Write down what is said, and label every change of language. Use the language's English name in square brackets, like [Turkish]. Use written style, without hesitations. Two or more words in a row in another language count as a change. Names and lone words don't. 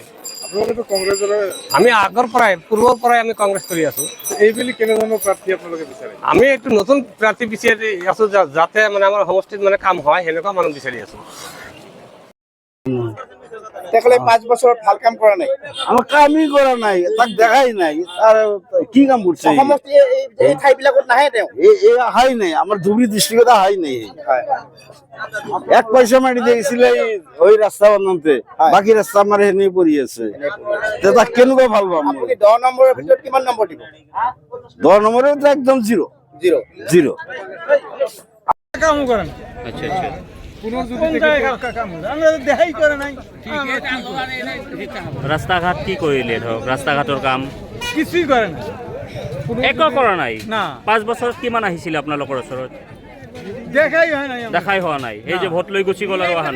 [Assamese] আপোনালোকেতো কংগ্ৰেছৰ, আমি আগৰ পৰাই পূৰ্বৰ পৰাই আমি কংগ্ৰেছ কৰি আছোঁ। এইবেলি কেনেধৰণৰ প্ৰাৰ্থী আপোনালোকে বিচাৰে? আমি এইটো নতুন প্ৰাৰ্থী বিচাৰি আছোঁ, যাতে মানে আমাৰ সমষ্টিত মানে কাম হয়, সেনেকুৱা মানুহ বিচাৰি আছোঁ। তেখেতে 5 বছৰত ভাল কাম কৰা নাই। [Bangla] আমার কামই করা নাই, তাক দেখাই নাই। আর কি কাম করছে? [Assamese] সমষ্টি এই ঠাইবিলাকত নাহে তেওঁ। [Bangla] হাই নাই, আমার ধুবড়ি ডিস্ট্রিক্টে হাই নাই। 1 পয়সা মাটি দিয়েছিল ওই রাস্তা বানাতে, বাকি রাস্তা আমার হেনে পড়িয়েছে। তা কেন ভাল পাম? [Assamese] আপুনি 10 নম্বৰৰ ভিতৰত কিমান নম্বৰ দিব? [Bangla] 10 নম্বরে তো একদম জিরো। কাম করেন। আচ্ছা আচ্ছা, [Assamese] ৰাস্তা-ঘাট কি কৰিলে? ধৰক ৰাস্তা-ঘাটৰ কাম [Bangla] কিছুই কৰে না, [Assamese] একো কৰা নাই। না। 5 বছৰত কিমান আহিছিলে আপোনালোকৰ ওচৰত? দেখাই হোৱা নাই। এই যে ভোট লৈ গুচি গ'ল আৰু অহা নাই।